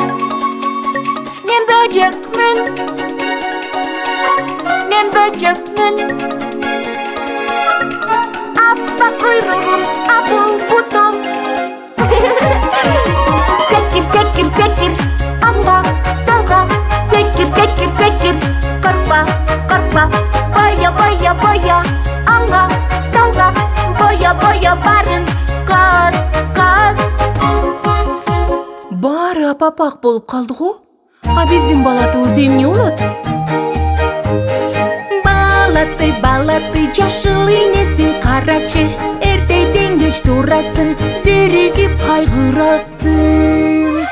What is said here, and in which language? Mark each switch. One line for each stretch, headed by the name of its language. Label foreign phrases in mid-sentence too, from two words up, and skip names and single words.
Kyrgyz: Мен бөжөкмүн. Мен бөжөкмүн. Аппак куйругум, апыл бутум. Секир, секир, секир. Аңга, салга. Секир, секир, секир. Коркпа, коркпа. Боя, боя, боя. Аңга, салга. Боя, боя барын. Каз, каз. Баары апапак болуп калды го. А биздин балатыбыз эмне болот? Балаты, балаты, жашыл инесин карачы. Эртеден кеч турасын, зеригип кайгырасың.